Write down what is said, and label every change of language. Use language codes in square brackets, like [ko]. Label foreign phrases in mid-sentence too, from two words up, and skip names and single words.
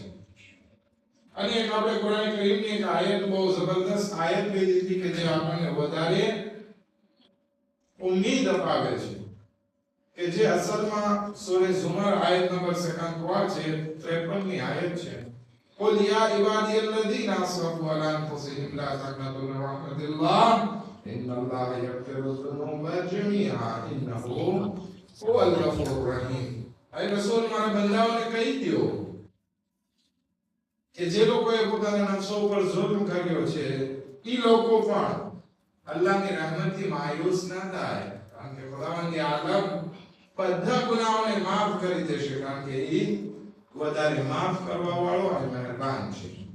[gu] અને એક આપણે કુરાન કરીમની એક આયત, બહુ જબરદસ્ત આયત લીધી હતી કે જે આપણને વધારે ઉમ્મીદ અપાવે છે. કે જે અસલમાં સૂરે ઝુમર આયત નંબર 53 છે, 53 ની આયત છે. [ar] قل يا عبادي الذين اسرفوا على انفسهم لا تقنطوا من رحمة الله ان الله يغفر الذنوب جميعا انه هو الغفور الرحيم. [gu] اي રસૂલ મારા બંદાઓને કહી દો કે જે લોકોએ પોતાના નફસો ઉપર જુલ્મ કર્યો છે એ લોકો પણ અલ્લાહની રહેમતથી માયુસ ના થાય, કારણ કે ખુદાવંદ આલમ બધા ગુનાહોને માફ કરી દેશે, કારણ કે એ વધારે માફ કરવા વાળો અને મહેરબાન છે.